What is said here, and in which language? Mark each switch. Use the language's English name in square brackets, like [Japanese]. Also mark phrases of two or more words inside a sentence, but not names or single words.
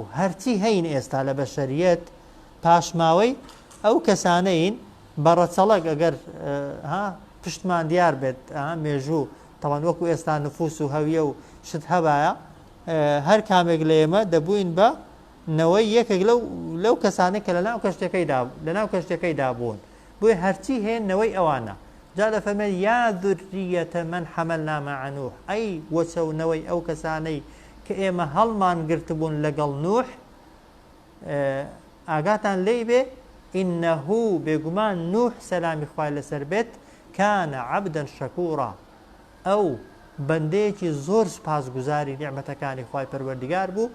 [Central Kurdish] هەرچی هەین ئێستا لە بەشەریەت پاشماوەی ئەو کەسانەین بەڕەچەڵک ئەگەر پشتمان دیار بێت مێژوو تەوان وەکو ئێستا نفوس و هەویە و شت هەبایە هەر کامێک لە ئێمە دەبووین بە نەوەی یەکێک لەو کەسانەی کە لەناو کەشتەکەی دابوون بۆی هەرچی هەیە نەوەی ئەوانە. جا دەفەرمێت [Arabic] یا ذورية من حملنا مع نوح [Central Kurdish] ئەی وەچەونەوەی ئەو کەسانەی کە ئێمە هەڵمان گرتبوون لەگەڵ نوح ئاگاتان لێی بێ إنه بێگومان نوح سەلامی خوای لەسەر بێت [Arabic] کانە عەبدەن شەکوورا [Central Kurdish] ئەو بەندەیەکی زۆر سپاسگوزاری نیعمەتەکانی خوای پەروەردگار بوو.